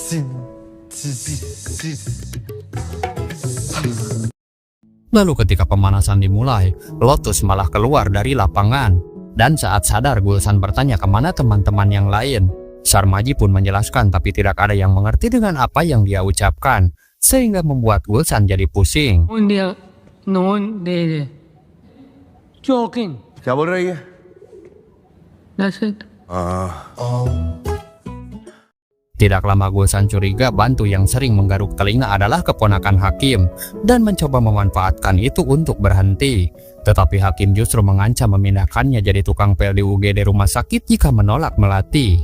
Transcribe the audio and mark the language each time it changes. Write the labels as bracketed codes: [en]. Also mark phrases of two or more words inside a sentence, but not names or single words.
[id] Lalu ketika pemanasan dimulai, Lotus malah keluar dari lapangan. Dan saat sadar Gulsan bertanya kemana teman-teman yang lain. Sarmaji pun menjelaskan tapi tidak ada yang mengerti dengan apa yang dia ucapkan, sehingga membuat Gulsan jadi pusing. Joking. [hi] क्या बोल रही है [en] That's it. [id] Tidak lama Gulsan curiga bantu yang sering menggaruk telinga adalah keponakan Hakim dan mencoba memanfaatkan itu untuk berhenti. Tetapi Hakim justru mengancam memindahkannya jadi tukang pel di UGD rumah sakit jika menolak melatih.